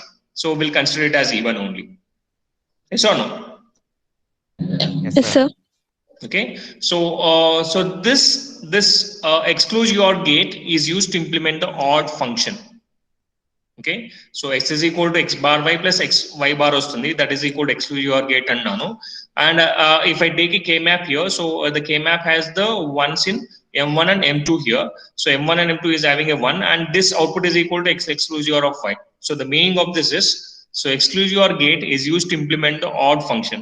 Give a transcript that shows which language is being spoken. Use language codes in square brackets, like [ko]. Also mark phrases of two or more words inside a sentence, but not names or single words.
[en] So we'll consider it as even only. Yes or no? Yes, Yes, sir. sir. Okay. So so this exclude your gate is used to implement the odd function. Okay. So x is equal to x bar y plus x y bar వస్తుంది. That is equal to exclude your gate అన్నాను. And if I take a k map here, so the k map has the ones in m1 and m2 here. So m1 and m2 is having a 1, and this output is equal to x exclusive of y. So the meaning of this is, so exclusive gate is used to implement the odd function.